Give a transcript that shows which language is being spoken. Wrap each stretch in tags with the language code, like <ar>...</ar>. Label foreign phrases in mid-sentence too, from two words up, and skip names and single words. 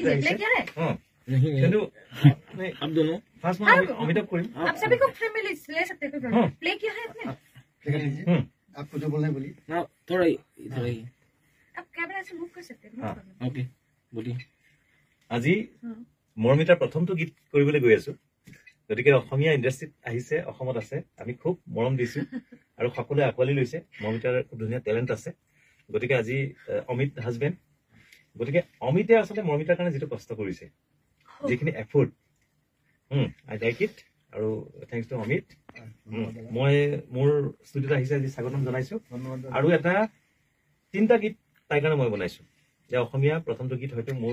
<as>আহিছে কিন্তু</as> <hi>आप दोनों ফার্স্ট मैं अमिताभ करीम आप सभी को फ्रेम में ले सकते हैं प्ले किया है आपने आपको जो बोलना है बोलिए ना थोड़ा इधर ही आप कैमरा से मूव कर सकते हैं ओके बोलिए</hi> <as>আজি মৰমিতাৰ প্ৰথমটো গীত কৰিবলৈ গৈ আছো গতিকে অসমীয়া ইণ্ডাষ্ট্ৰীত আহিছে অসমত আছে আমি খুব মৰম দিছো আৰু সকলোৱে আকোৱালি লৈছে মৰমিতাৰ খুব ধুনীয়া টেলেণ্ট আছে গতিকে আজি অমিত হাজবেণ্ড গতিকে অমিতে আচলতে মৰমিতাৰ কাৰণে যেটো কষ্ট কৰিছে যেখিনি এফৰ্ট</as> <en>I like it</en> <as>আৰু</as> <en>thanks to</en> <as>অমিত মই মোৰ ষ্টুডিঅ'ত আহিছে আজি স্বাগতম জনাইছো আৰু এটা তিনটা গীত তাই কাৰণে মই বনাইছো যে অসমীয়া প্ৰথমটো গীত হয়তো মোৰ</as>